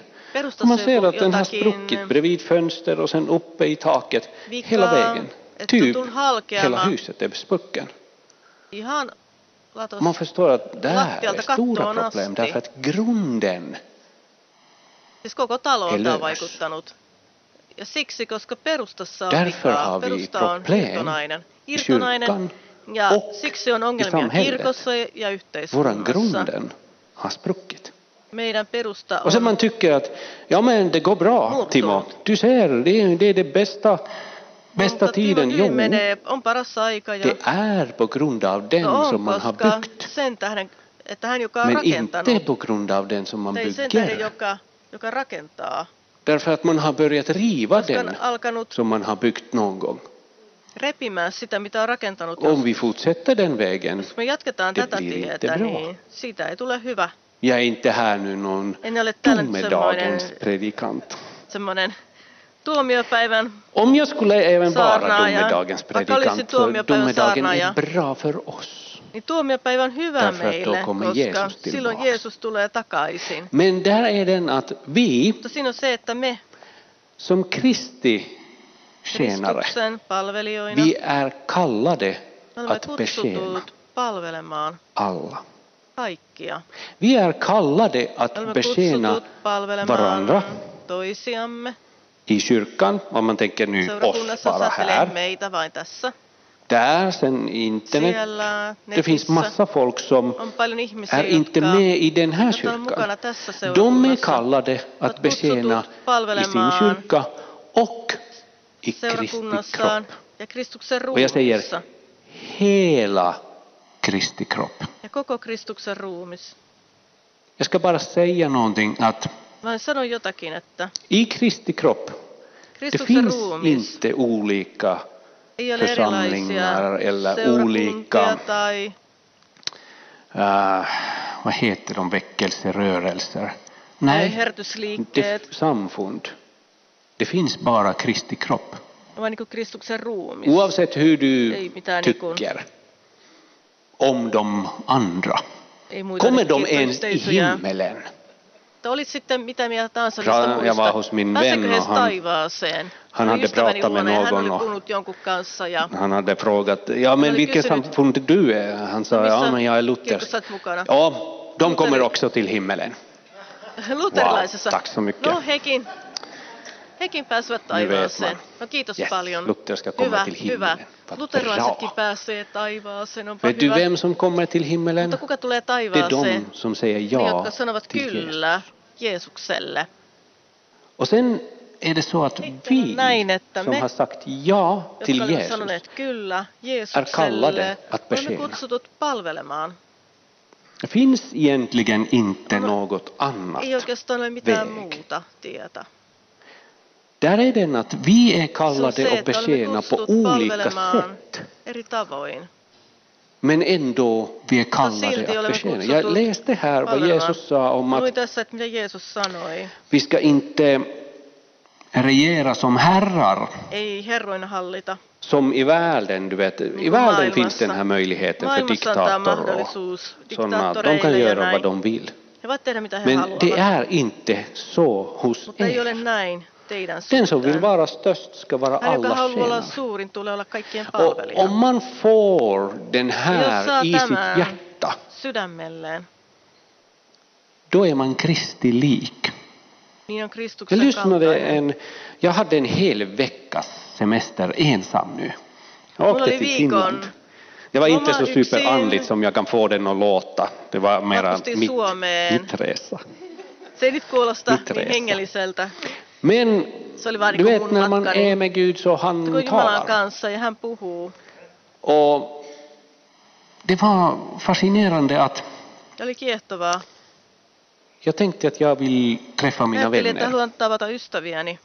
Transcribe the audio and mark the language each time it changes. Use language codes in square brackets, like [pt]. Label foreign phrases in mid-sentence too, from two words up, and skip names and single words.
[sv] Och man ser att den har spruckit bredvid fönster och sen uppe i taket hela vägen. Typ hela huset är sprucken. Man förstår att det här är stora problem därför att grunden är lös. [fi] Ja siksi, koska perustassa on [sv] därför [fi] vikaa, [sv] har vi [fi] perusta on [sv] problem [fi] irtonainen, ja siksi on ongelmia kirkossa ja [sv] våran [fi] yhteiskunnassa. [sv] grunden har spruckit. [fi] Meidän perusta [sv] Och sen man tycker att ja men det går bra Timo. Du ser det är det bästa tiden. [fi] Jo, on paras aika ja [sv] det är på grund av den som man har byggt. [fi] Sen tähden, että hän joka on [sv] Men [fi] rakentanut. [sv] inte på grund av den som man [fi] Sen tähden, [sv] bygger. [fi] joka rakentaa. [sv] Därför att man har börjat riva [fi] Koska [sv] den [fi] on alkanut [sv] som man har byggt någon gång. [fi] repimään sitä, mitä on rakentanut. [sv] Om vi fortsätter den vägen, [fi] Jos me jatketaan [sv] det [fi] tätä [sv] blir inte [fi] tietä, [sv] bra. [fi] niin siitä ei tule hyvä. [sv] Jag är inte här nu någon domedagens predikant. [fi] Semmoinen tuomiopäivän [sv] Om jag skulle även vara domedagens predikant, för domedagen är bra för oss. [fi] Niin tuomiopäivä on hyvä meille, koska silloin Jeesus tulee takaisin. [sv] Men där är den att vi, [fi] mutta siinä on se, että me [sv] som Kristi tjänare, vi är kallade att betjäna alla. [fi] Kaikkia. [sv] Vi är kallade att betjäna varandra [fi] toisiamme. [sv] I kyrkan, om man tänker nu oss bara här. [fi] Meitä vain tässä. [sv] Där, sen internet. Det finns massa folk som är inte med i den här kyrkan. De är kallade att betjäna i sin kyrka och i Kristi kropp. Och jag säger hela Kristi kropp. [fi] Ja koko Kristuksen ruumis. [sv] Jag ska bara säga någonting att i Kristi kropp det finns inte olika församlingar eller olika vad heter de, väckelserörelser. Nej, samfund. Det finns bara Kristi kropp. Oavsett hur du tycker om de andra. Kommer de ens i himmelen? [fi] Olit sitten mitä mieltä tahansa niistä muista. [sv] Jag var hos min vän och han hade pratat med någon och han hade frågat, ja men vilket samfund du är? Han sa, ja men jag är luthersk. Ja, de kommer också till himmelen. [fi] Luterilaisessa. [sv] Tack så mycket. [fi] No hekin pääsevät taivaaseen. No kiitos paljon. [sv] Lutherska kommer till himmelen. [fi] Luterilaisetkin pääsee taivaaseen. Onpa [sv] vet du vem som kommer till himmelen? [fi] Mutta kuka tulee [sv] Det är [fi] taivaaseen? [sv] de som säger ja [fi] ne, jotka sanovat [sv] till [fi] kyllä Jeesukselle. [sv] Och sen är det så att vi som har sagt ja till Jesus är kallade att betjäna. Det finns egentligen inte något annat väg. Där är den att vi är kallade att betjäna på olika sätt. Men ändå vi är kallade att betjäna. Jag läste här vad Jesus sa om att vi ska inte regera som herrar. [fi] Ei herroina hallita. [sv] Som i världen, du vet. I världen finns den här möjligheten för diktatorer och sådana. De kan göra vad de vill. Men det är inte så hos er. Den som vill vara störst ska vara alla tjänare. Och om man får den här i sitt hjärta, då är man Kristi lik. Jag hade en hel veckas semester ensam nu. Jag åkte till Finland. Det var inte så superandligt som jag kan få den att låta. Det var mera mitt resa. [fi] Se ei nyt kuulosta niin hengelliseltä. [sv] Men du vet när man är med Gud så han talar. Och det var fascinerande att jag tänkte att jag vill träffa mina vänner.